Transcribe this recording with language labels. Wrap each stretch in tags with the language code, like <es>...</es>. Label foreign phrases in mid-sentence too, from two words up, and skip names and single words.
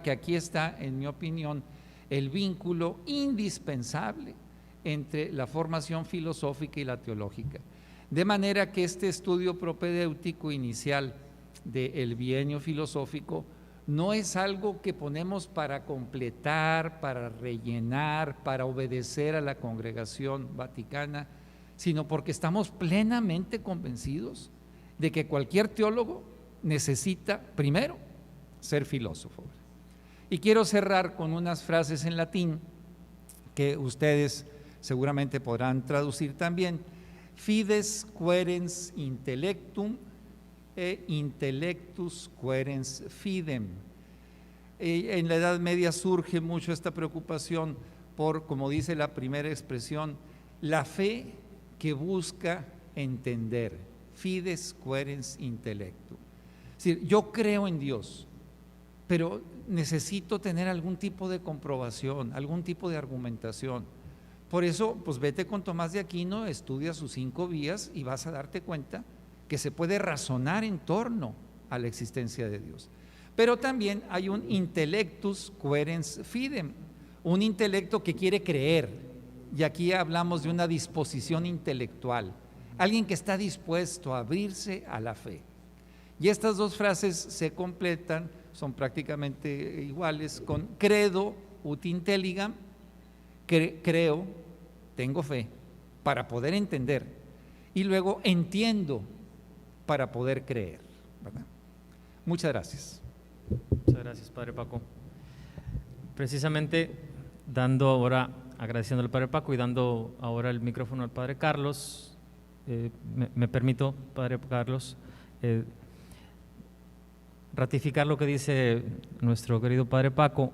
<es>que aquí está, en mi opinión, el vínculo indispensable entre la formación filosófica y la teológica, de manera que este estudio propedéutico inicial del bienio filosófico no es algo que ponemos para completar, para rellenar, para obedecer a la Congregación Vaticana, sino porque estamos plenamente convencidos de que cualquier teólogo necesita primero ser filósofo. Y quiero cerrar con unas frases en latín que ustedes seguramente podrán traducir también:</es> <la>fides querens intellectum e intellectus querens fidem.</la> <es>En la Edad Media surge mucho esta preocupación por, como dice la primera expresión, la fe que busca entender,</es> <la>fides querens intellectum.</la> <es>Es decir, yo creo en Dios, pero necesito tener algún tipo de comprobación, algún tipo de argumentación. Por eso, pues vete con Tomás de Aquino, estudia sus 5 vías y vas a darte cuenta que se puede razonar en torno a la existencia de Dios. Pero también hay un</es> <la>intellectus querens fidem,</la> <es>un intelecto que quiere creer, y aquí hablamos de una disposición intelectual, alguien que está dispuesto a abrirse a la fe. Y estas dos frases se completan, son prácticamente iguales, con</es> <la>credo ut intelligam,</la> <es>creo, tengo fe, para poder entender, y luego entiendo para poder creer, ¿verdad? Muchas gracias. Muchas gracias, Padre Paco. Precisamente agradeciendo al Padre Paco y dando ahora el micrófono al Padre Carlos, me permito, Padre Carlos, ratificar lo que dice nuestro querido Padre Paco.</es>